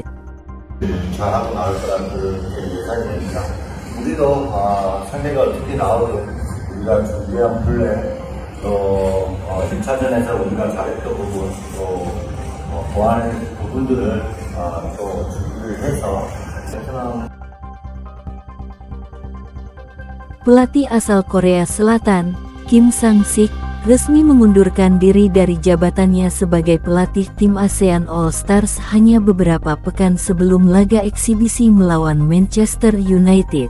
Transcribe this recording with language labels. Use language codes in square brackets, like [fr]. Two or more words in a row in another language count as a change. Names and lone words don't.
[ko] 잘하고 나올 거라는 그런 예상이 됩니다. 우리도 상대가 어떻게 나오든 우리가 준비한 플레이 또 1차전에서 우리가 잘했던 부분 또 보완의 부분들을 또 준비를 해서 [id] Pelatih asal Korea Selatan, Kim Sang-sik, resmi mengundurkan diri dari jabatannya sebagai pelatih tim ASEAN All Stars hanya beberapa pekan sebelum laga eksibisi melawan Manchester United.